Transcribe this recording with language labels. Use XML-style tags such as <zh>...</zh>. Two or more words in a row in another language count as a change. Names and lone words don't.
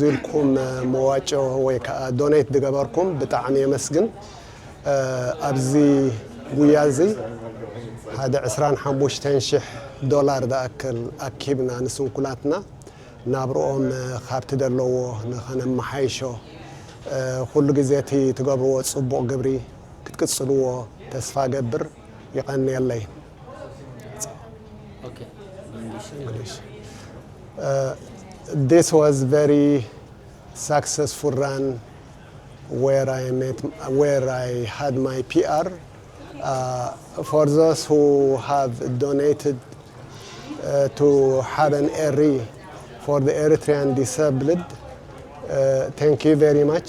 <ti>ኢልኩም መዋጮ ወይ ከዓ ዶኔት ዝገበርኩም ብጣዕሚ የመስግን ኣብዚ ጉያ እዚ ሓደ 25,000 ዶላር ዝኣክል ኣኪብና ንስንኩላትና ናብርኦም ካብቲ ዘለዎ ንኸነመሓይሾ ኩሉ ግዜ እቲ ትገብርዎ ፅቡቕ ግብሪ ክትቅፅልዎ ተስፋ ገብር ይቐኒየለይ English.</ti> <en>This was very successful run where I had my PR. For those who have donated to Haben Eri for the Eritrean disabled, thank you very much.</en>